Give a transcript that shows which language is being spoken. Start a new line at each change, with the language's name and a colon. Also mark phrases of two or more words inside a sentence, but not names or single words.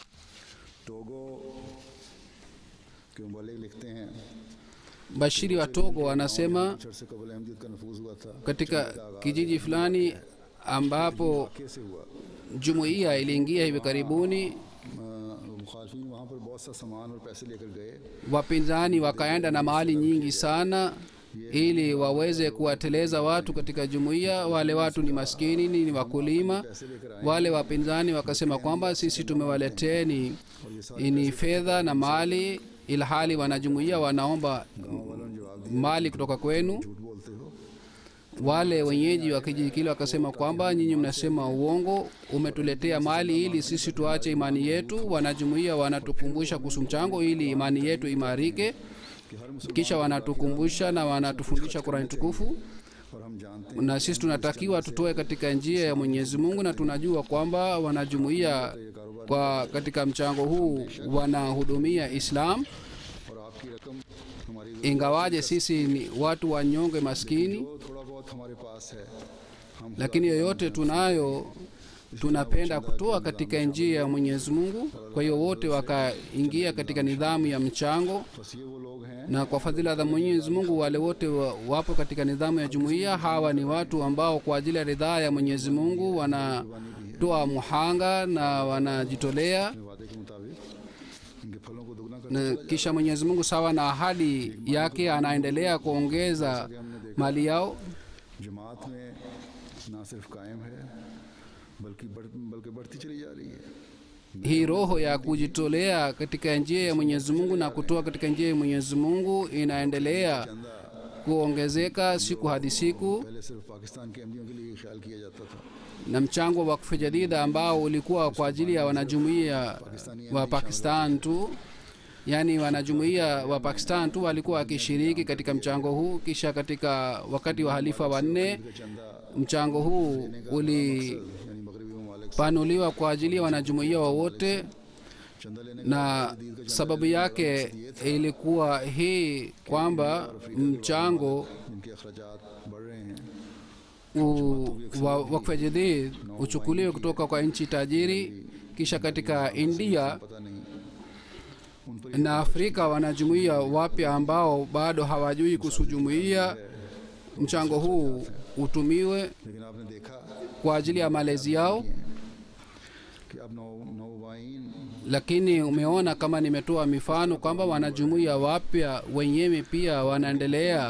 Swahili: Bashiri wa Togo anasema katika kijiji fulani ambapo jumuiya iliingia hivi karibuni, wapinzani wakaenda na mali nyingi sana ili waweze kuwateleza watu katika jumuiya. Wale watu ni maskini, ni wakulima. Wale wapinzani wakasema kwamba sisi tumewaleteni ni fedha na mali, ilhali wanajumuiya wanaomba mali kutoka kwenu.
Urdu: جھوٹ بولتے ہو.
Swahili: Wale wenyeji wa kijiji kile wakasema kwamba nyinyi mnasema uongo, umetuletea mali ili sisi tuache imani yetu. Wanajumuiya wanatukumbusha kuhusu mchango ili imani yetu imarike, kisha wanatukumbusha na wanatufundisha Qur'an tukufu,
Urdu: اور ہم جانتے
Swahili: na sisi tunatakiwa tutoe katika njia ya Mwenyezi Mungu, na tunajua kwamba wanajumuiya kwa katika mchango huu wanahudumia Islam.
Urdu: ہیں اور آپکی رقم ہماری
Swahili: Ingawaje sisi ni watu wanyonge maskini,
Urdu: جو تھوڑا بہت ہمارے پاس ہے ہم
Swahili: lakini yoyote tunayo tunapenda kutoa katika njia ya Mwenyezi Mungu. Kwa hiyo wote wakaingia katika nidhamu ya mchango,
Urdu: بس یہ وہ لوگ ہیں
Swahili: na kwa fadhila za Mwenyezi Mungu wale wote wapo katika nidhamu ya jumuiya. Hawa ni watu ambao kwa ajili ya ridhaa ya Mwenyezi Mungu wanatoa muhanga na wanajitolea,
Urdu: وعدے کے مطابق انکے پھلوں کو دگنا کر
Swahili: na kisha Mwenyezi Mungu sawa na ahadi yake anaendelea kuongeza mali yao.
Urdu: جماعت میں نہ صرف قائم ہے بلکہ بڑھتی چلی جا رہی ہے.
Swahili: Hii roho ya kujitolea katika njia ya Mwenyezi Mungu na kutoa katika njia ya Mwenyezi Mungu inaendelea kuongezeka siku hadi siku,
Urdu: پہلے صرف پاکستان کے احمدیوں کے لیے خیال کیا جاتا تھا,
Swahili: na mchango wa wakfu jadida ambao ulikuwa kwa ajili ya wanajumuiya wa Pakistan tu, yani wanajumuiya wa Pakistan tu walikuwa wakishiriki katika mchango huu. Kisha katika wakati wa halifa wa 4 mchango huu ulipanuliwa kwa ajili ya wanajumuiya wote, na sababu yake ilikuwa hii kwamba mchango
Urdu: جنکے اخراجات بڑھ رہے ہیں
Swahili: wakfu jadid uchukuliwe kutoka kwa nchi tajiri, kisha katika India
Urdu: پتہ نہیں ان پر
Swahili: na Afrika wanajumuiya wapya ambao bado hawajui kuhusu jumuiya, mchango huu utumiwe
Urdu: لیکن آپنے دیکھا
Swahili: kwa ajili ya malezi yao.
Urdu: کہ اب نوواین
Swahili: Lakini umeona kama nimetoa mifano kwamba wanajumuiya wapya wenyewe pia wanaendelea